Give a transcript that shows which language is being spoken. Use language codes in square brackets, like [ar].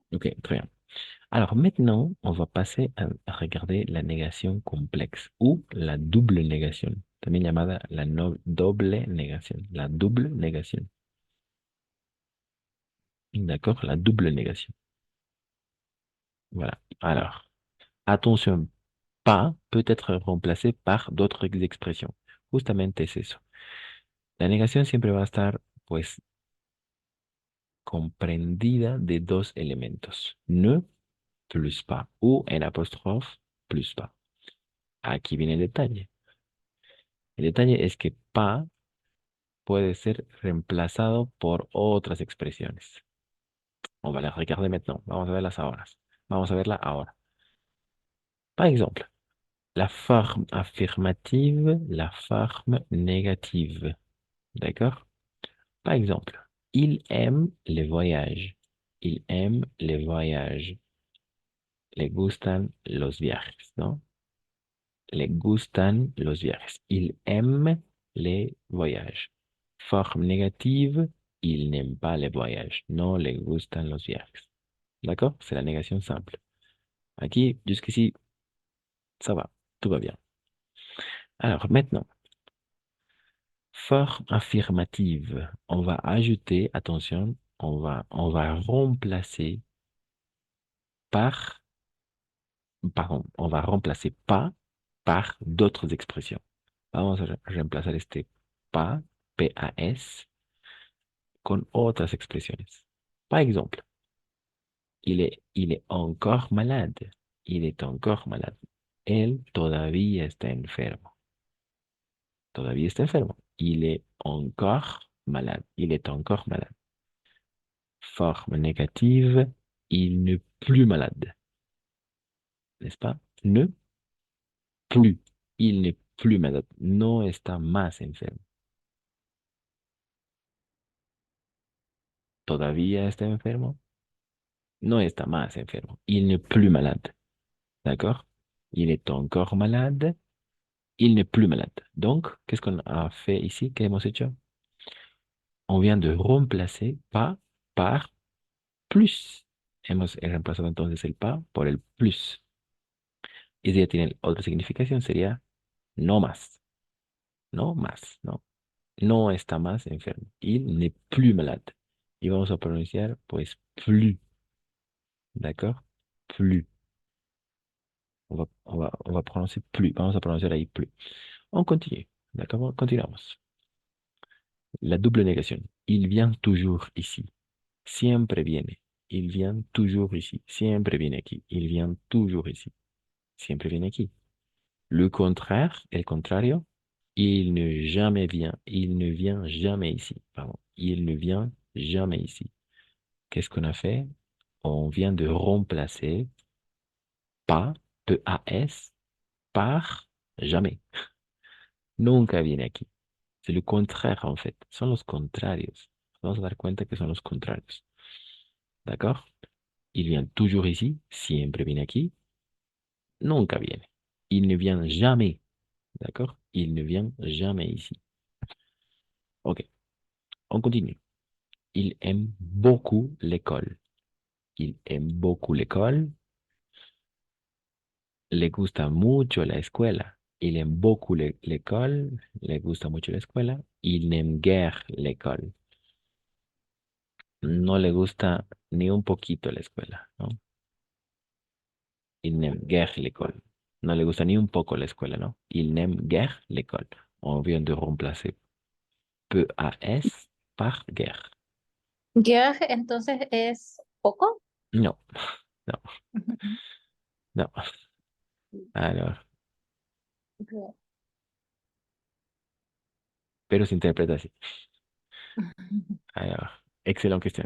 [fr] Ok, très bien. Alors maintenant, on va passer a regarder la négation complexe ou la double négation, [es] también llamada la doble negación. [fr] La double négation. D'accord? La double négation. Voilà. Alors, attention, pas peut être remplacé par d'autres expresiones. [es] Justamente es eso. La negación siempre va a estar, pues, comprendida de dos elementos. Ne plus pas o en apóstrofe plus pas. Aquí viene el detalle. El detalle es que pas puede ser reemplazado por otras expresiones. [fr] On va las regarder maintenant. [es] Vamos a verlas ahora. Vamos a verla ahora. [fr] Par exemple, la forme affirmative, la forme négative. D'accord? Par exemple, il aime les voyages. Il aime les voyages. [es] Le gustan los viajes, ¿no? Le gustan los viajes. [fr] Il aime les voyages. Forme négative, il n'aime pas les voyages. [es] No le gustan los viajes. [fr] D'accord? C'est la négation simple. Aquí, jusqu'ici, ça va. Tout va bien. Alors, maintenant, forme affirmative. On va ajouter, attention, on va remplacer par, pardon, on va remplacer pas par d'autres expressions. [es] Vamos a reemplazar este pas, P-A-S, con otras expresiones. [fr] Par exemple, il est encore malade. Il est encore malade. [es] Él todavía está enfermo. Todavía está enfermo. [fr] Il est encore malade. Il est encore malade. Forme négative, il n'est plus malade. N'est-ce pas? Ne plus. Il n'est plus malade. [es] No está más enfermo. ¿Todavía está enfermo? No está más enfermo. [fr] Il n'est plus malade. D'accord? Il est encore malade. Il n'est plus malade. Donc, qu'est-ce qu'on a fait ici? [es] ¿Qué hemos hecho? [fr] On vient de remplacer pas par plus. [es] Hemos reemplazado entonces el pas por el plus. Y si ya tiene otra significación, sería no más. No más, no. No está más enfermo. [fr] Il n'est plus malade. [es] Y vamos a pronunciar, pues, plus. D'accord? Plus. [fr] On va prononcer plus. [es] Vamos a pronunciar ahí plus. [fr] On continue. D'accord? [es] Continuamos. [fr] La double négation. Il vient toujours ici. [es] Siempre viene. [fr] Il vient toujours ici. [es] Siempre viene aquí. [fr] Il vient toujours ici. [es] Siempre viene aquí. [fr] Le contraire, [es] el contrario, [fr] il ne jamais vient. Il ne vient jamais ici. Pardon. Il ne vient jamais ici. Qu'est-ce qu'on a fait? On vient de remplacer pas, P-A-S, par jamais. [es] Nunca viene aquí. [fr] C'est le contraire, en fait. [es] Son los contrarios. Vamos a dar cuenta que son los contrarios. [fr] ¿D'accord? Il vient toujours ici. [es] Siempre viene aquí. Nunca viene. [fr] Il ne vient jamais. D'accord? Il ne vient jamais ici. Ok, on continue. Il aime beaucoup l'école. Il aime beaucoup l'école. [es] Le gusta mucho la escuela. [fr] Il aime beaucoup l'école. [es] Le gusta mucho la escuela. [fr] Il n'aime guère l'école. [es] No le gusta ni un poquito la escuela, ¿no? [fr] Il n'aime guère l'école. [es] No le gusta ni un poco la escuela, ¿no? [fr] Il n'aime guère l'école. On vient de remplacer P-A-S par guère. [es] Guerre, entonces es poco. No, no, no. Alors, pero se interpreta así. [fr] Alors, excellente question,